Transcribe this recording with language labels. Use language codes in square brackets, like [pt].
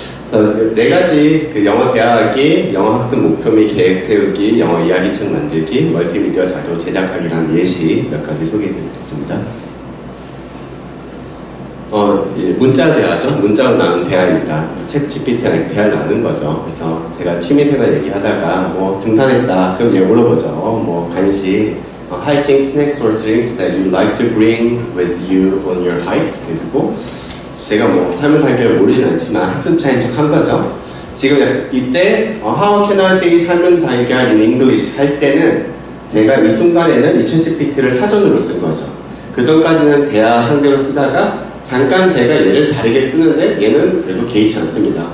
[ko] 그렇죠? 네 가지 영어 대화하기, 영어 학습 목표 및 계획 세우기, 영어 이야기책 만들기, 멀티미디어 자료 제작하기라는 예시 몇 가지 소개해드리겠습니다. 문자 대화죠. 문자로 나눈 대화입니다. 챗 GPT랑 대화를 나눈 거죠. 그래서 제가 취미생활 얘기하다가 등산했다. 그럼 얘 물어보죠. [en] 간식, hiking snacks or drinks that you like to bring with you on your hikes. [ko] 그리고 제가 삶을 달걀을 모르진 않지만 학습차인 척 한 거죠. 지금 이때 [en] how can I say [ko] 삶을 달걀 [en] in English [ko] 할 때는 제가 이 순간에는 이 챗GPT를 사전으로 쓴 거죠. 그 전까지는 대화 상대로 쓰다가 잠깐 제가 얘를 다르게 쓰는데 얘는 그래도 개의치 않습니다.